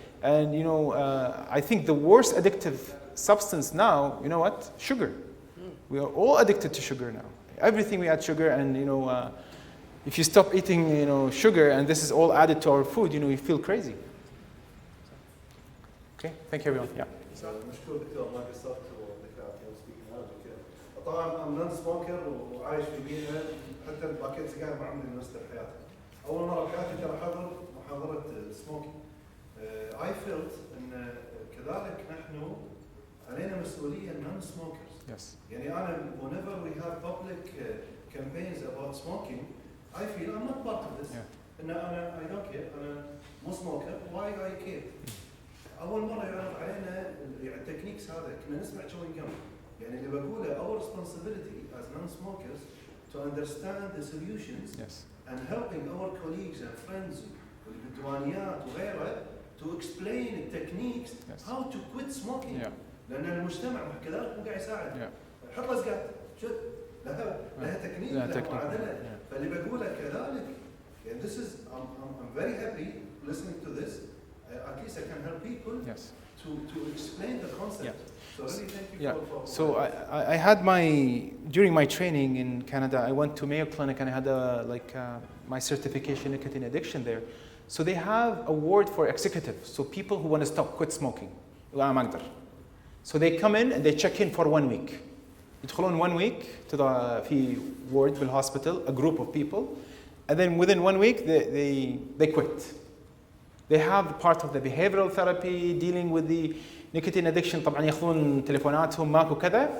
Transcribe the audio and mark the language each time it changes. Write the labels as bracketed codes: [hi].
[en] And, you know, I think the worst addictive substance now, you know what? Sugar. We are all addicted to sugar now. Everything we add sugar, and, you know, if you stop eating, you know, sugar and this is all added to our food, you know, you feel crazy. Okay, thank you everyone. Yeah. [ar] مشكور دكتور ما قصرت وذكرت يوم سبيكينج هذا. طبعا [en] I'm non smoker [ar] وعايش في بيئة حتى باكيت سجاير ما عمري لمست بحياتي. أول مرة بحياتي ترى حضر محاضرة سموكي. [en] I felt [ar] إن كذلك نحن علينا مسؤولية [en] non smokers. Yes. [ar] يعني أنا [en] whenever we have public campaigns about smoking, I feel I'm not part of this. [ar] إن أنا [en] I don't care. [ar] أنا مو smoker. [en] Why I care? [ar] أول مرة يعرض علينا التكنيكس هذا كنا نسمع chewing gum. يعني اللي بقوله [en] our responsibility as non-smokers to understand the solutions and helping our colleagues and friends [ar] واللي بالديوانيات وغيرها [en] to explain the techniques how to quit smoking. [ar] لأن المجتمع كذلك مو قاعد يساعد. حط لزقات شد لها تكنيك لها معادلة. فاللي بقوله كذلك يعني [en] this is I'm very happy listening to this. At least I can help people to explain the concept. So really thank you for So I had during my training in Canada, I went to Mayo Clinic and I had my certification in nicotine addiction there. So they have a ward for executives, so people who want to quit smoking. So they come in and they check in for 1 week. [ar] يدخلون [en] 1 week to في ward بالhospital, a group of people, and then within 1 week they quit. They have part of the behavioral therapy, dealing with the nicotine addiction. [ar] طبعا ياخذون تليفوناتهم ماكو كذا.